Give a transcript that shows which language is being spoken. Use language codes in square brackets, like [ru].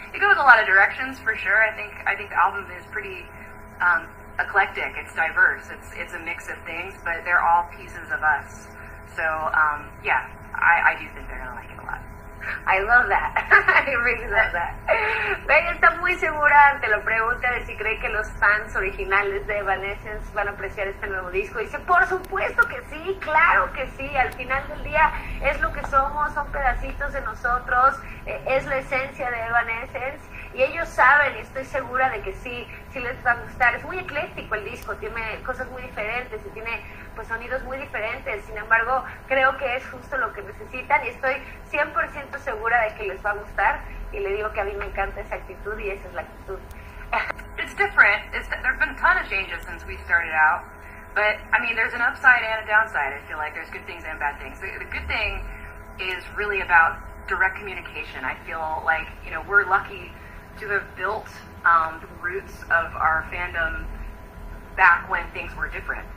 [en] It goes a lot of directions for sure. I think the album is pretty eclectic. It's diverse. It's a mix of things, but they're all pieces of us. So yeah, I do think they're gonna like it a lot. I love that. I really love that. [es] Ben está muy segura ante la pregunta de si cree que los fans originales de Evanescence van a apreciar este nuevo disco. Dice, por supuesto que sí, claro que sí. Al final del día es lo que somos, son pedacitos de nosotros, es la esencia de Evanescence. Y ellos saben, y estoy segura de que sí les va a gustar. Es muy ecléctico el disco, tiene cosas muy diferentes y tiene pues sonidos muy diferentes. Sin embargo, creo que es justo lo que necesitan y estoy 100% segura de que les va a gustar. Y le digo que a mí me encanta esa actitud y esa es la actitud. [en] It's different. There's been a ton of changes since we started out. But, I mean, there's an upside and a downside. I feel like there's good things and bad things. The good thing is really about direct communication. I feel like, you know, we're lucky to have built the roots of our fandom back when things were different.